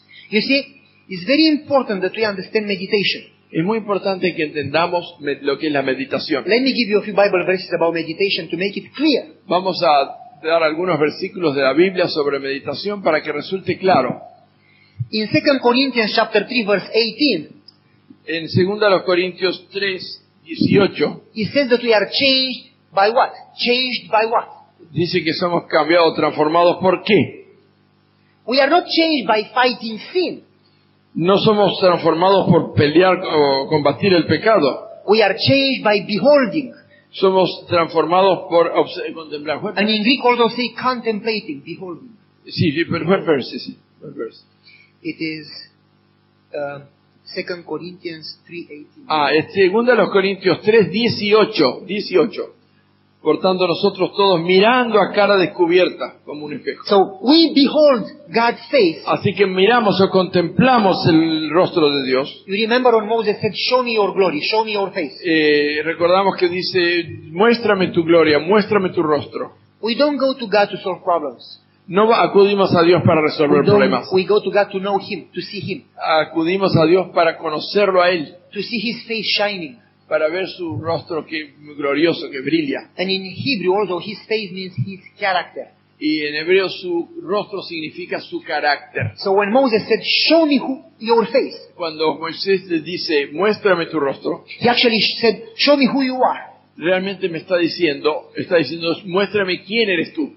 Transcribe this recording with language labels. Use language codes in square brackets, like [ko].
[en] You see, it's very important that we understand meditation. [es] Es muy importante que entendamos lo que es la meditación. [en] Let me give you a few Bible verses about meditation to make it clear. [es] Vamos a dar algunos versículos de la Biblia sobre meditación para que resulte claro. [en] In 2 Corinthians chapter 3 verse 18, [es] En 2 Corintios 3, 18, [en] it says that we are changed by what? Changed by what? [es] dice que somos cambiados, transformados. ¿Por qué? [en] We are not changed by fighting sin. [es] No somos transformados por pelear o combatir el pecado. [en] We are changed by beholding. [es] Somos transformados por contemplar. [en] And in Greek also say contemplating, beholding. [es] Sí, pero [en] what verse is it? What verse? It is 2 Corinthians 3:18. [es] Es 2 Corintios 3, 18. Por tanto, nosotros todos mirando a cara descubierta como un espejo. [en] So we behold God's face. [es] Así que miramos o contemplamos el rostro de Dios. [en] You remember when Moses said, show me your glory, show me your face. [es] Recordamos que dice, muéstrame tu gloria, muéstrame tu rostro. [en] We don't go to God to solve problems. [es] No acudimos a Dios para resolver problemas. [en] We go to God to know Him, to see Him, [es] Acudimos a Dios para conocerlo a Él, [en] to see His face shining. [es] para ver su rostro que glorioso, que brilla. [en] And in Hebrew also, His face means His character. [es] Y en hebreo su rostro significa su carácter. [en] So when Moses said, show me your face, [es] Cuando Moisés le dice, muéstrame tu rostro, [en] he actually said, show me who you are. [es] realmente me está diciendo, muéstrame quién eres tú.